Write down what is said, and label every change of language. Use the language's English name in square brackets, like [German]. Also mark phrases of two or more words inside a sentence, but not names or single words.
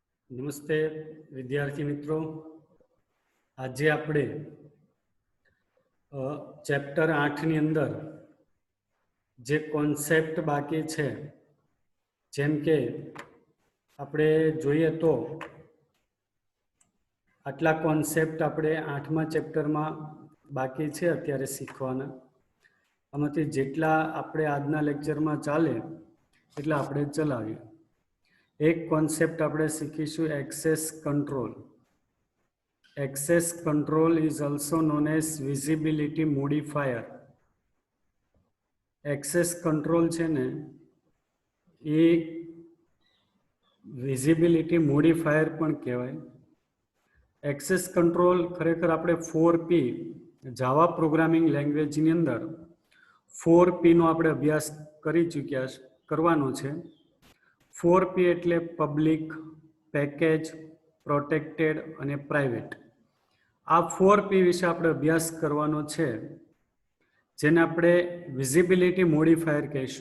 [Gujarati] નમસ્તે વિદ્યાર્થી મિત્રો, આજે આપણે ચેપ્ટર 8 ની અંદર જે કોન્સેપ્ટ બાકી છે, જેમ કે આપણે જોઈએ તો આટલા કોન્સેપ્ટ આપણે 8મા ચેપ્ટરમાં બાકી છે અત્યારે શીખવાના. આમાંથી જેટલા આપણે આજના લેક્ચરમાં ચાલે એટલા આપણે ચલાવીએ. એક કોન્સેપ્ટ આપણે શીખીશું [English] access control. Access control is also known as visibility modifier. Access control [Gujarati] છે ને એ [English] visibility modifier [Gujarati] પણ કહેવાય. [English] Access control [Gujarati] ખરેખર આપણે 4P [English] Java programming language [Gujarati] અંદર 4P નો આપણે અભ્યાસ કરવાનો છે. 4P એટલે [English] public, package, protected [Gujarati] અને પ્રાઇવેટ. આ 4P વિશે આપણે અભ્યાસ કરવાનો છે, જેને આપણે [English] visibility modifier [Gujarati] કહીશું.